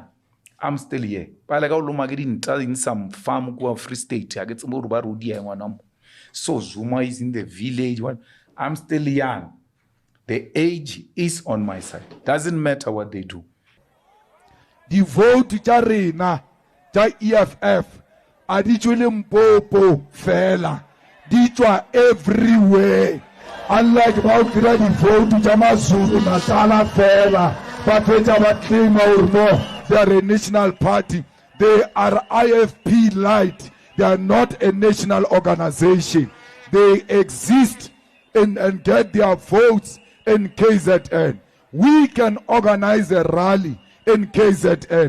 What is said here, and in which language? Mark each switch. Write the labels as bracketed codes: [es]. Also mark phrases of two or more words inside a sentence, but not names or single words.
[en] I'm still here. In some farm, Free State. So Zuma is in the village. I'm still young. The age is on my side. Doesn't matter what they do. The vote [nso] tja rena tja EFF a di tswe Limpopo fela di tswa everywhere, unlike ba o dira di vote tja maZulu Natala fela ba fetsa ba [en] claim or no they are a national party. They are IFP light. They are not a national organization. They exist and get their votes in KZN. We can organize a rally in KZN.